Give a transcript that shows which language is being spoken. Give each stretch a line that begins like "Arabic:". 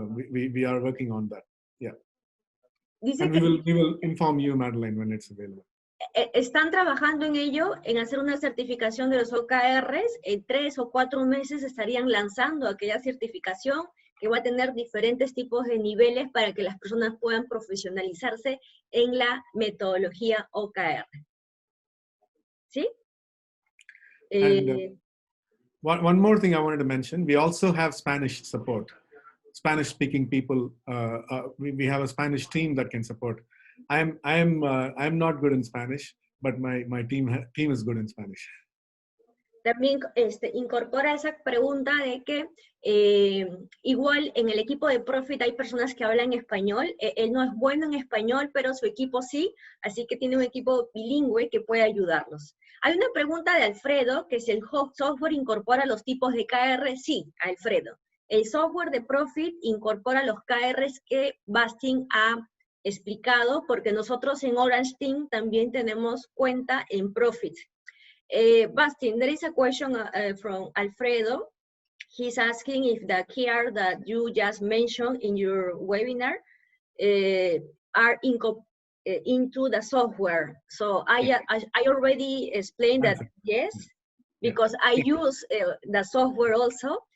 English: We are working on that. Yeah. And we will inform you, Madeline, when it's available.
Spanish: Están trabajando en ello, en hacer una certificación de los OKRs. En 3 o 4 meses estarían lanzando aquella certificación que va a tener diferentes tipos de niveles para que las personas puedan profesionalizarse en la metodología OKR. ¿Sí?
English: And, one more thing I wanted to mention, we also have Spanish support. Spanish-speaking people, we have a Spanish team that can support. I'm not good in Spanish, but my team is good in Spanish.
Spanish: También incorpora esa pregunta de que igual en el equipo de Profit hay personas que hablan español. Él no es bueno en español, pero su equipo sí, así que tiene un equipo bilingüe que puede ayudarlos. Hay una pregunta de Alfredo, que si el software incorpora los tipos de KR. Sí, Alfredo. El software de Profit incorpora los KRs que Bastin ha explicado, porque nosotros en Orange Team también tenemos cuenta en Profit.
English: Bastin, there is a question from Alfredo. He's asking if the KR that you just mentioned in your webinar are into the software. So I already explained that yes, because I use the software also.